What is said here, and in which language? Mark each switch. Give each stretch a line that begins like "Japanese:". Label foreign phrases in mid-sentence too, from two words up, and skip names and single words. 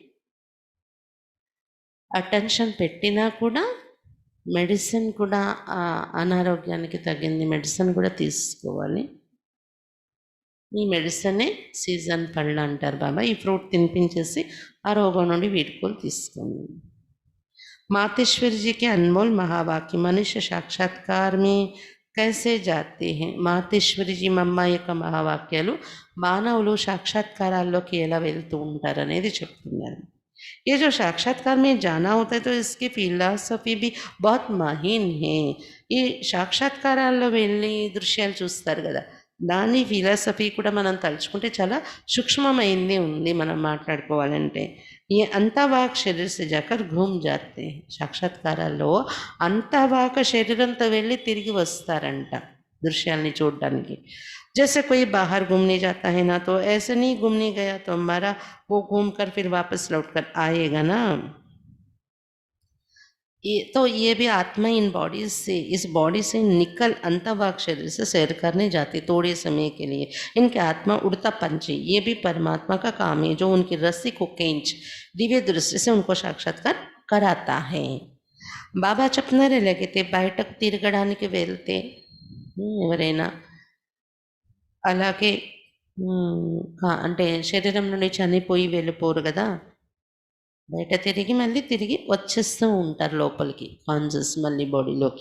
Telugu: అటెన్షన్ పెట్టినా కూడా మెడిసిన్ కూడా అనారోగ్యానికి తగింది మెడిసిన్ కూడా తీసుకోవాలి. ఈ మెడిసినే సీజన్ పళ్ళు అంటారు బాబా. ఈ ఫ్రూట్ తినిపించేసి ఆ రోగం నుండి వీడుకోలు తీసుకోండి.
Hindi: मातेश्वर जी के अनमोल महावाक्य मनुष्य साक्षात्कार में कैसे जाते हैं.
Telugu: మాతేశ్వరి జీ మమ్మ యొక్క మహావాక్యాలు మానవులు సాక్షాత్కారాల్లోకి ఎలా వెళ్తూ ఉంటారనేది చెప్తున్నారు.
Hindi: ये जो साक्षात्कार में जाना होता है तो इसकी फिलासफी भी बहुत మహీన్ है.
Telugu: ఈ సాక్షాత్కారాల్లో వెళ్ళి దృశ్యాలు చూస్తారు కదా, దాని ఫిలాసఫీ కూడా మనం తలుచుకుంటే చాలా సూక్ష్మమైంది ఉంది మనం మాట్లాడుకోవాలంటే.
Hindi: ई अंतवाक शरीर से जाकर घूम जाते हैं.
Telugu: సాక్షాత్కారాల్లో అంతవాక శరీరంతో వెళ్ళి తిరిగి వస్తారంట దృశ్యాల్ని చూడడానికి.
Hindi: जैसे कोई बाहर घूमने जाता है ना, तो ऐसे नहीं घूमने गया तो हमारा वो घूम कर फिर वापस लौट कर आएगा ना. ये भी आत्मा इन बॉडी से, इस बॉडी से निकल अंतवाक शरीर से सैर करने जाते थोड़े समय के लिए. इनके आत्मा उड़ता पंछी, ये भी परमात्मा का काम है जो उनकी रस्सी को खींच दिव्य दृष्टि से उनको साक्षात्कार कराता है.
Telugu: బాబా చెప్తున్నారే లేకపోతే బయటకు తిరగడానికి వెళ్తే ఎవరైనా అలాగే అంటే శరీరం నుండి చనిపోయి వెళ్ళిపోరు కదా, బయట తిరిగి మళ్ళీ తిరిగి వచ్చేస్తూ ఉంటారు లోపలికి, కాన్షియస్ మళ్ళీ బాడీలోకి.